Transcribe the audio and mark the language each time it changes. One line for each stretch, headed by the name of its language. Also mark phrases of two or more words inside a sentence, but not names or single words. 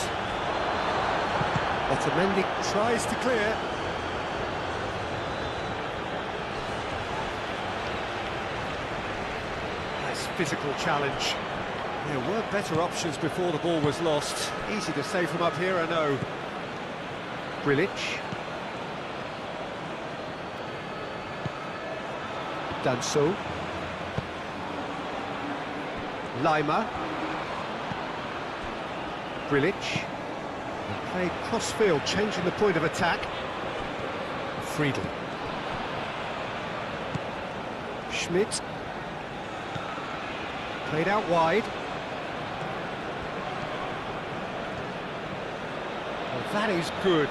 English: Otamendi tries to clear. Nice physical challenge. There were better options before the ball was lost. Easy to say from up here, I know. Grilic. Danso. Lima. Grilic. And played cross-field, changing the point of attack. Friedel. Schmidt. Played out wide. Well, that is good.